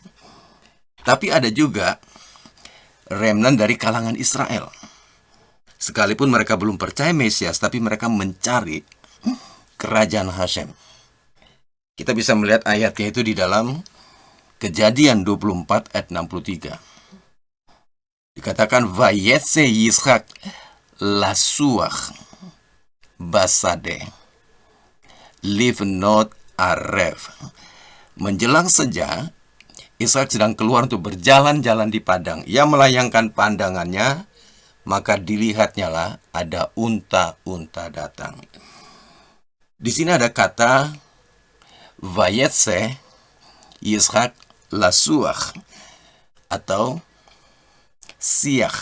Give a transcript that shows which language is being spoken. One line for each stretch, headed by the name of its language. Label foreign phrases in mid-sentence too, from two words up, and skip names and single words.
Indonesian: Tapi ada juga remnant dari kalangan Israel. Sekalipun mereka belum percaya Mesias, tapi mereka mencari kerajaan Hashem. Kita bisa melihat ayatnya itu di dalam Kejadian 24 ayat 63. Dikatakan,
Hebrew: ויצא יצחק לשוח בשדה לפנות ערב.
Indonesian: Menjelang senja, Ishak sedang keluar untuk berjalan-jalan di padang. Ia melayangkan pandangannya, maka dilihatnya lah ada unta-unta datang. Di sini ada kata
Hebrew: ויצא יצחק לשוח
Indonesian: atau siach.